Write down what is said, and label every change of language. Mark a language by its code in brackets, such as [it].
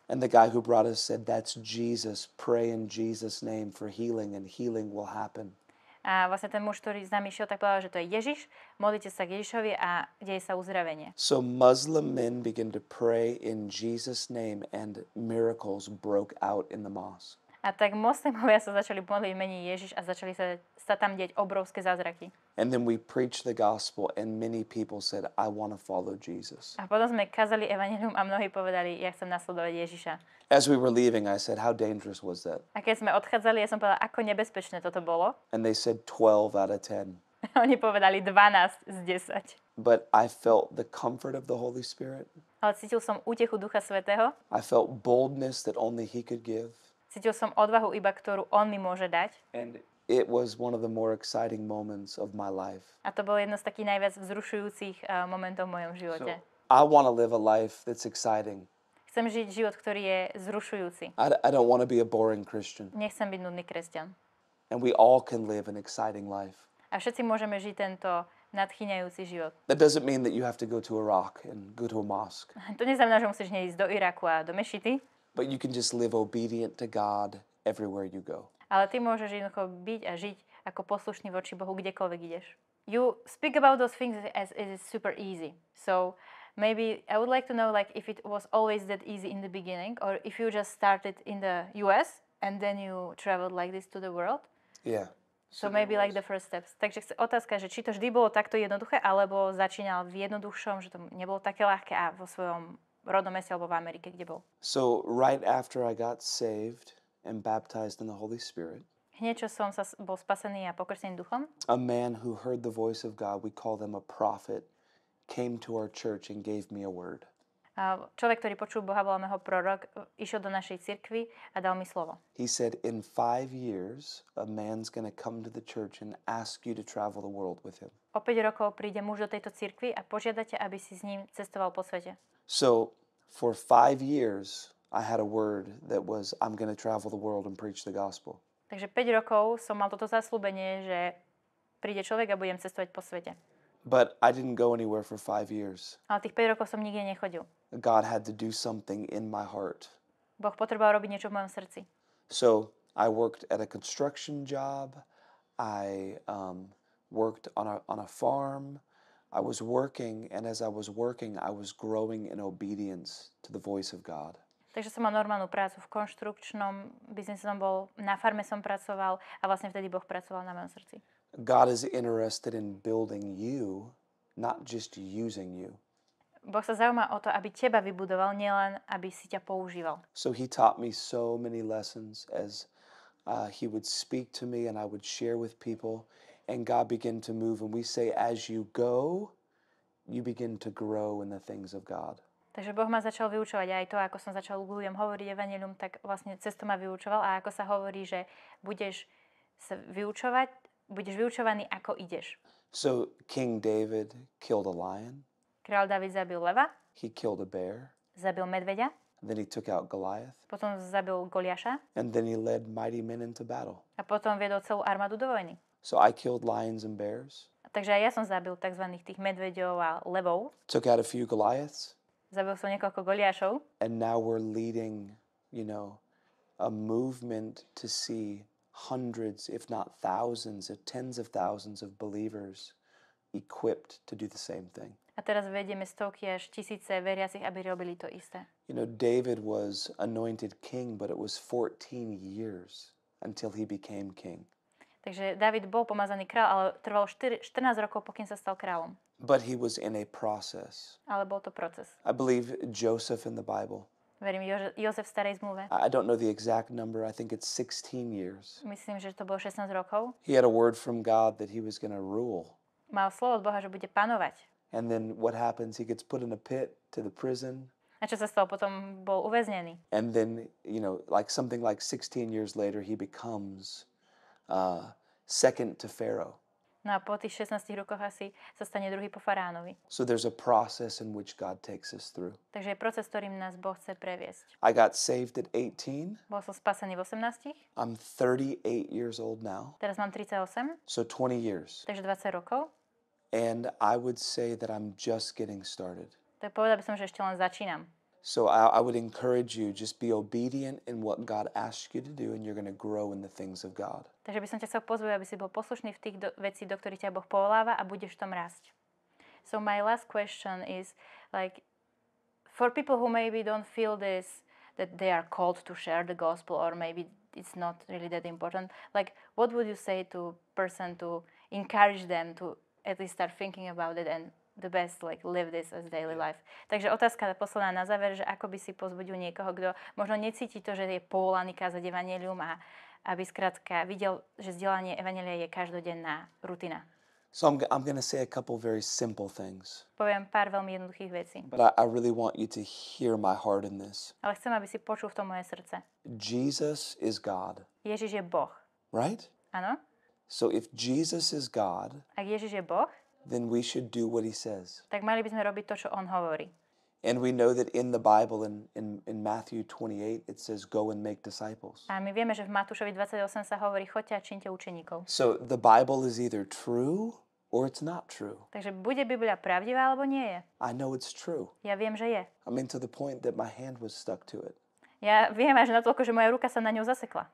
[en] And the guy who brought us said, that's Jesus. Pray in Jesus' name for healing, and healing will happen. [sk] A vlastne ten muž, ktorý s nami šiel, tak povedal, že to je Ježiš. Modlite sa k Ježišovi a deje sa uzdravenie. [en] So Muslim men began to pray in Jesus' name, and miracles broke out in the mosque. [sk] A tak moslimovia sa začali modliť v mene Ježiš a začali sa tam deť obrovské zázraky. [en] And then we preached the gospel, and many people said, I want to follow Jesus. [sk] A potom sme kázali evanjelium a mnohí povedali, ja chcem nasledovať Ježiša. [en] As we were leaving, I said, how dangerous was that? [sk] A keď sme odchádzali, ja som povedala, ako nebezpečné toto bolo. [en] And they said 12 out of 10. [sk] Oni povedali 12 z 10. [en] But I felt the comfort of the Holy Spirit. [sk] Ale cítil som útechu Ducha Svätého. [en] I felt boldness that only He could give. [sk] Cítil som odvahu iba, ktorú on mi môže dať. [en] And it was one of the more exciting moments of my life. [sk] A to bolo jedno z takých najviac vzrušujúcich momentov v mojom živote. [en] I want to live a life that's exciting. [sk] Chcem žiť život, ktorý je vzrušujúci. [en] I don't want to be a boring Christian. [sk] Nechcem byť nudný kresťan. [en] And we all can live an exciting life. [sk] A všetci môžeme žiť tento nadchýňajúci život. [en] That doesn't mean that you have to go to Iraq and go to a mosque. [sk] To neznamená, že musíš ísť do Iraku a do mešity, [en] But you can just live obedient to God everywhere you go. [sk] ale ty môžeš jednoducho byť a žiť ako poslušný voči Bohu, kdekoľvek ideš. [en] You speak about those things as it is super easy. So maybe I would like to know like if it was always that easy in the beginning, or if you just started in the US and then you traveled like this to the world. Yeah. So maybe like the first steps. [sk] Takže otázka, že či to vždy bolo takto jednoduché, alebo začínal v jednoduchšom, že to nebolo také ľahké a vo svojom rodnom meste alebo v Amerike, kde bol. [en] So right after I got saved and baptized in the Holy Spirit, [sk] Hneď, čo som bol spasený a pokrstený duchom, [en] a man who heard the voice of God, we call them a prophet, came to our church and gave me a word. [sk] a človek, ktorý počul Boha, voláme ho prorok, išiel do našej cirkvi a dal mi slovo. [en] He said, in 5 years, a man's going to come to the church and ask you to travel the world with him. [sk] O 5 rokov príde muž do tejto cirkvi a požiadate, aby si s ním cestoval po svete. [en] So for 5 years, I had a word that was, I'm going to travel the world and preach the gospel. [sk] Takže 5 rokov som mal toto zasľúbenie, že príde človek a budem cestovať po svete. [en] But I didn't go anywhere for 5 years. [sk] Ale tých 5 rokov som nikde nechodil. [en] God had to do something in my heart. [sk] Boh potreboval robiť niečo v mojom srdci. [en] So I worked at a construction job. I worked on a farm. I was working, and as I was working, I was growing in obedience to the voice of God. [sk] Takže som mal normálnu prácu v konštrukčnom biznise, som bol, na farme som pracoval a vlastne vtedy Boh pracoval na mojom srdci. [en] God is interested in building you, not just using you. [sk] Boh sa zaujíma o to, aby teba vybudoval, nielen aby si ťa používal. [en] So he taught me so many lessons as he would speak to me and I would share with people, and God began to move, and we say, as you go, you begin to grow in the things of God. [sk] Takže Boh ma začal vyučovať aj to, ako som začal ľuďom hovoriť evanjelium, tak vlastne cez to ma vyučoval a ako sa hovorí, že budeš sa vyučovať, budeš vyučovaný, ako ideš. [en] So King David killed a lion. [sk] Kráľ David zabil leva, [en] He killed a bear. [sk] zabil medveďa, [en] Then he took out Goliath. [sk] potom zabil Goliáša [en] And then he led mighty men into battle. [sk] a potom viedol celú armádu do vojny. [en] So I killed lions and bears. [sk] Takže aj ja som zabil tzv. Tých medveďov a levov, [en] Took out a few Goliaths. [sk] zabil som niekoľko Goliášov [en] And now we're leading, a movement to see hundreds, if not thousands, of tens of thousands of believers equipped to do the same thing. [sk] a teraz vedieme stovky až tisíce veriacich, aby robili to isté. [en] David was anointed king, but it was 14 years until he became king. [sk] Takže David bol pomazaný kráľ, ale trvalo 14 rokov, pokým sa stal kráľom. [en] But he was in a process. [sk] Ale bol to proces. [en] I believe Joseph in the Bible. [sk] Verím, Jozef v starej zmluve. [en] I don't know the exact number. I think it's 16 years. [sk] Myslím, že to bolo 16 rokov. [en] He had a word from God that he was going to rule. [sk] Mal slovo od Boha, že bude panovať. [en] And then what happens? He gets put in a pit to the prison. [sk] A čo sa stalo? Potom bol uväznený. [en] And then, something like 16 years later, he becomes second to Pharaoh. [sk] No a po tých 16 rokoch asi sa stane druhý po Faránovi. [en] So there's a process in which God takes us through. [sk] Takže je proces, ktorým nás Boh chce previesť. [en] I got saved at 18. [sk] Bol som spasený v 18. [en] I'm 38 years old now. [sk] Teraz mám 38, [en] So 20 years. [sk] takže 20 rokov. [en] And I would say that I'm just getting started. [sk] Tak povedal by som, že ešte len začínam. [en] So I would encourage you, just be obedient in what God asks you to do, and you're going to grow in the things of God. [sk] Takže by som ťa chcel pozvať, aby si bol poslušný v tých vecí, do ktorých ťa Boh povoláva a budeš v tom rásť. [en] So my last question is, for people who maybe don't feel this, that they are called to share the gospel, or maybe it's not really that important, what would you say to person to encourage them to at least start thinking about it and the best, live this as daily life. [sk] Takže otázka posledná na záver, že ako by si pozbudil niekoho, kto možno necíti to, že je povolaný kázať evanjelium a aby skrátka videl, že vzdelanie evanjelia je každodenná rutina. [en] So I'm going to say a couple very simple things. [sk] Poviem pár veľmi jednoduchých vecí. [en] But I really want you to hear my heart in this. [sk] Ale chcem, aby si počul v tom moje srdce. [en] Jesus is God. [sk] Ježiš je Boh. [en] Right? [sk] Áno? [en] So if Jesus is God, [sk] Ak Ježiš je Boh, [en] then we should do what he says. [sk] tak mali by sme robiť to, čo on hovorí. [en] And we know that in the Bible, in Matthew 28, it says, go and make disciples. [sk] A my vieme, že v Matúšovi 28 sa hovorí, choďte a čínte učeníkov. [en] So the Bible is either true or it's not true. [sk] Takže bude Biblia pravdivá, alebo nie je. [en] I know it's true. [sk] Ja viem, že je. [en] I mean, to the point that my hand was stuck to it. [sk] Ja viem až natoľko, že moja ruka sa na ňu zasekla.